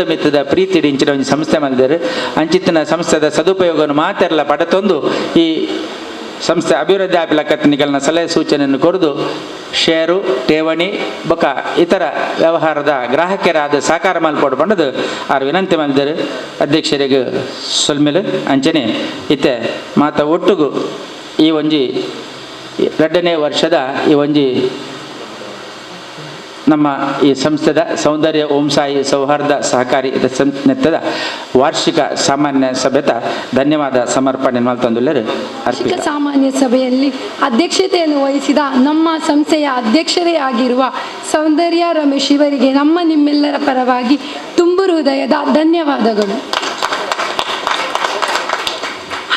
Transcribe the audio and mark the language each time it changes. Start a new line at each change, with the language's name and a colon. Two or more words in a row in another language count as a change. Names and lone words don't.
Tulu: ಮಿತ್ತದ ಪ್ರೀತಿ ಇಂಚಿನ ಒಂದು ಸಂಸ್ಥೆ ಮಾಡಿದರೆ ಅಂಚಿತ್ತಿನ ಸಂಸ್ಥೆದ ಸದುಪಯೋಗವನ್ನು ಮಾತೆಲ್ಲ ಪಡೆತೊಂದು ಈ ಸಂಸ್ಥೆ ಅಭಿವೃದ್ಧಿ ಆಪಿಲಕತ್ನಿಗಳನ್ನ ಸಲಹೆ ಸೂಚನೆಯನ್ನು ಕೊಡದು ಷೇರು ಠೇವಣಿ ಬೊಕ್ಕ ಇತರ ವ್ಯವಹಾರದ ಗ್ರಾಹಕರಾದ ಸಹಕಾರ ಮಲ್ಪಡು ಬಂಡದು ಆರು ವಿನಂತಿ ಮಾಡಿದರು ಅಧ್ಯಕ್ಷರಿಗೆ ಸೊಲ್ಮೇಲೆ ಅಂಚನೆ ಇತ್ತೆ ಮಾತ ಒಟ್ಟುಗು ಈ ಒಂಜಿ 2ನೇ ವರ್ಷದ ಈ ಒಂಜಿ ನಮ್ಮ ಈ ಸಂಸ್ಥೆದ ಸೌಂದರ್ಯ ಓಂ ಸಾಯಿ ಸೌಹಾರ್ದ ಸಹಕಾರಿ ನೆತ್ತದ ವಾರ್ಷಿಕ ಸಾಮಾನ್ಯ ಸಭೆತ ಧನ್ಯವಾದ ಸಮರ್ಪಣೆ ಮಾಡ್ತಂದುಲ್ಲರು
Kannada: ವಾರ್ಷಿಕ ಸಾಮಾನ್ಯ ಸಭೆಯಲ್ಲಿ ಅಧ್ಯಕ್ಷತೆಯನ್ನು ವಹಿಸಿದ ನಮ್ಮ ಸಂಸ್ಥೆಯ ಅಧ್ಯಕ್ಷರೇ ಆಗಿರುವ ಸೌಂದರ್ಯ ರಮೇಶ್ ಇವರಿಗೆ ನಮ್ಮ ನಿಮ್ಮೆಲ್ಲರ ಪರವಾಗಿ ತುಂಬು ಹೃದಯದ ಧನ್ಯವಾದಗಳು.